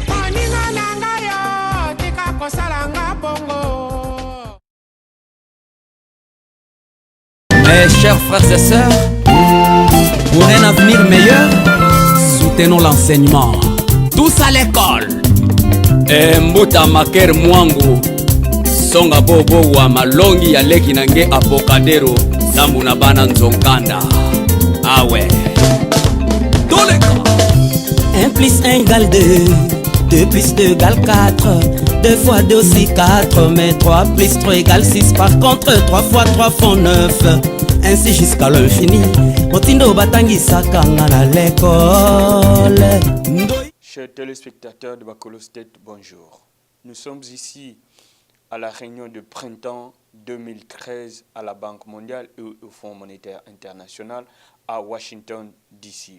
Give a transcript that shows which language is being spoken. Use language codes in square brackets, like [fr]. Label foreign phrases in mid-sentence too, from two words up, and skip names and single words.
[fr] Mes chers frères et sœurs, pour un avenir meilleur, soutenons l'enseignement. Tous à l'école. [kg] Mbuta maker mwangu songa bobo wa malongi ya leki nange apokadero sambu na bana nzonkanda. [fr] Ah ouais. Tous les cas. 1 plus 1 égale 2, 2 plus 2 égale 4, 2 fois 2 aussi 4, mais 3 plus 3 égale 6. Par contre 3 fois 3 font 9, ainsi jusqu'à l'infini. [ln] Motindo batangi sakanga na l'école. [fr] Chers téléspectateurs de Bakolo State, bonjour. Nous sommes ici à la réunion de printemps 2013 à la Banque mondiale et au Fonds monétaire international à Washington, D.C.